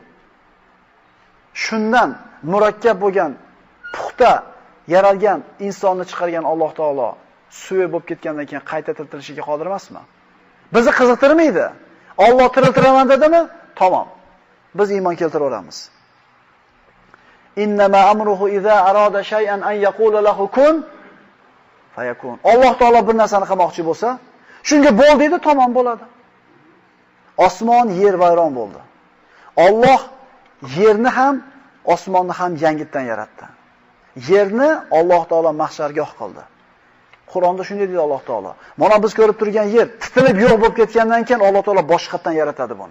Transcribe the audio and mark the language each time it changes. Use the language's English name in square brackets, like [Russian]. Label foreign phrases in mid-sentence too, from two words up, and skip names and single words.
[Uzbek] Shundan murakkab bo'lgan, puxta yaralgan insonni chiqargan Alloh taolo suya bo'lib ketgandan keyin qayta tirilishga qodir emasmi? Bizni qiziqtirmaydi. Alloh tiriltiraman dedimi? Tamom. Biz iymon keltiraveramiz. [Arabic] إنما أمره إذا أراد شيئا أن يقول له كن فيكون. [Uzbek] Alloh taolo bir narsani qilmoqchi bo'lsa, shunga bo'l deydi, tamom bo'ladi. Osmon, yer vayron bo'ldi. Alloh yerni ham, osmonni ham yangitdan yaratdi. Yerni Alloh taolo mahshargoh qildi. Qur'onda shunday deydi Alloh taolo. Mana biz ko'rib turgan yer titilib yo'q bo'lib ketgandan keyin Alloh taolo boshqatdan yaratadi buni.